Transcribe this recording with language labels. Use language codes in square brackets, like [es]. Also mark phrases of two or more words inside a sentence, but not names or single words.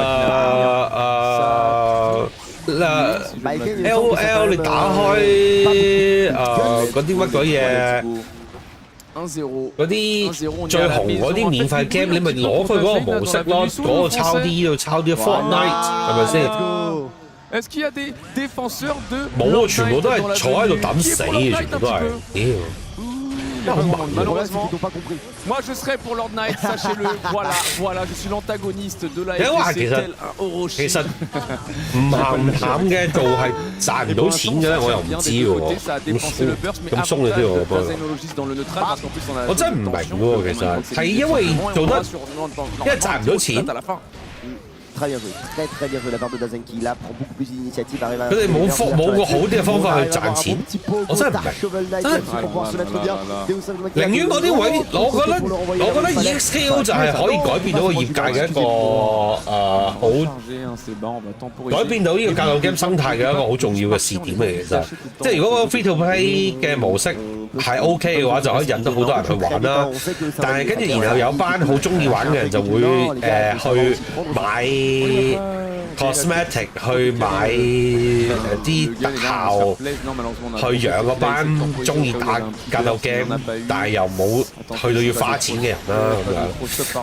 [yue] LOL 你打開嗰啲乜鬼嘢，嗰啲最紅嗰啲免費 game， 你咪攞佢嗰個模式咯，嗰個抄啲 Fortnite 係咪先？冇啊，全部都係坐喺度等死嘅，全部都係。 [fr] mais pas grand monde. Malheureusement, ils n'ont pas compris. moi je serai pour Lord Knight, sachez-le. Voilà, je suis l'antagoniste de la FDC tel un Orochi. [yue] 其實唔鹹淡嘅做係賺唔到錢嘅，我又唔知喎。咁鬆嘅啲喎，我真係唔明喎，其實係因為做得，因為賺唔到錢。 [fr] Très bien joué, très bien joué de la part de Dazen qui là prend beaucoup plus d'initiative. [yue] 佢哋冇個好啲嘅方法去賺錢，我真係唔明。寧願嗰啲位，我覺得 EXKO 就係可以改變到個業界嘅一個好改變到呢個格鬥 game 生態嘅一個好重要嘅試點嚟嘅啫。即係如果個 [en] free to play [yue] 嘅模式係 OK 嘅話，就可以引到好多人去玩啦。但係跟住然後有班好中意玩嘅人就會去買。cosmetic 去買啲特效，去養嗰班中意打格鬥 game，但係又冇去到要花錢嘅人啦咁樣。